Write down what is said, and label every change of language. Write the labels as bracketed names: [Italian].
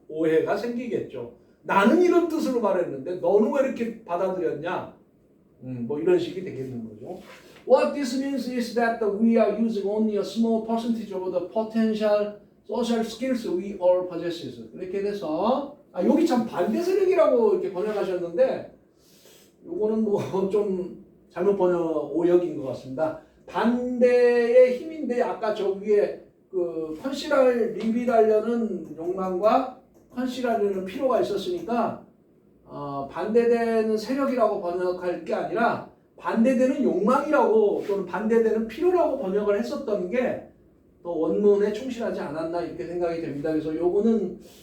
[Korean] 오해가 생기겠죠. 나는 이런 뜻으로 말했는데 너는 왜 이렇게 받아들였냐? 뭐 이런 식이 되겠는 거죠. [English] What this means is that we are using only a small percentage of the potential social skills we all possess. [Korean] 이렇게 돼서 여기 참 반대 세력이라고 이렇게 번역하셨는데 요거는 뭐 좀 잘못 번역 오역인 것 같습니다. 반대의 힘인데 아까 저 위에 그 컨실을 리빌하려는 욕망과 컨실하려는 필요가 있었으니까 반대되는 세력이라고 번역할 게 아니라 반대되는 욕망이라고 또는 반대되는 필요라고 번역을 했었던 게 또 원문에 충실하지 않았나 이렇게 생각이 됩니다. 그래서 요거는